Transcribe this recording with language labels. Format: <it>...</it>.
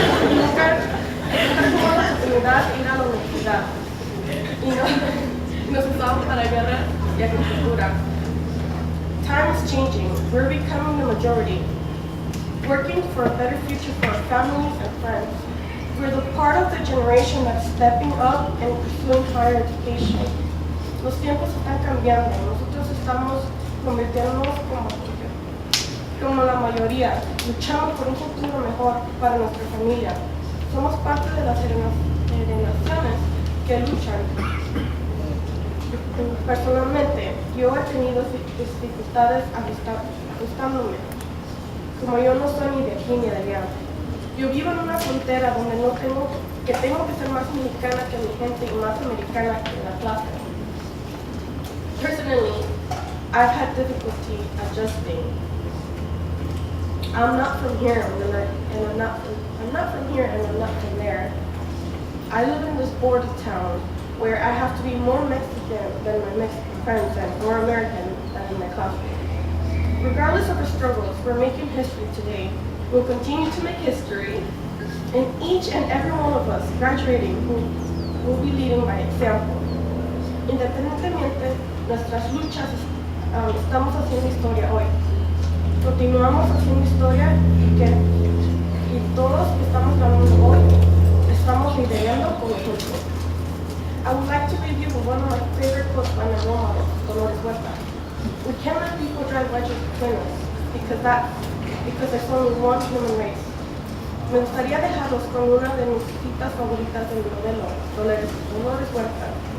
<es>Nunca tuvo la oportunidad de ir a la universidad y nos usaban para guerra y agricultura.</es> <en>Time is changing. We're becoming the majority, working for a better future for our families and friends. We're the part of the generation that's stepping up and pursuing higher education.</en> <es>Los tiempos están cambiando. Nosotros estamos convirtiéndonos como la mayoría, luchando por un futuro mejor para nuestra familia. Somos parte de las generaciones que luchan. Personalmente, yo he tenido dificultades ajustándome. Como yo no soy ni de aquí ni de allá. Yo vivo en una frontera donde tengo que ser más mexicana que mi gente y más americana que la clase.</es> <en>Personally, I've had difficulty adjusting. I'm not from here and I'm not from here and I'm not from there. I live in this border town where I have to be more Mexican than my Mexican friends and more American than in my classmates. Regardless of our struggles, we're making history today. We'll continue to make history, and each and every one of us graduating will be leading by example.</en> <es>Independientemente nuestras luchas, estamos haciendo historia hoy. Continuamos haciendo historia y todos que estamos ganando hoy estamos liderando con ejemplo.</es> <en>I would like to leave you with one of my favorite quotes by my role model, Dolores Huerta. We can't let people drive wedges between us because there's only one human race.</en> <es>Me gustaría dejarlos con una de mis citas favoritas del modelo, Dolores Huerta.</es>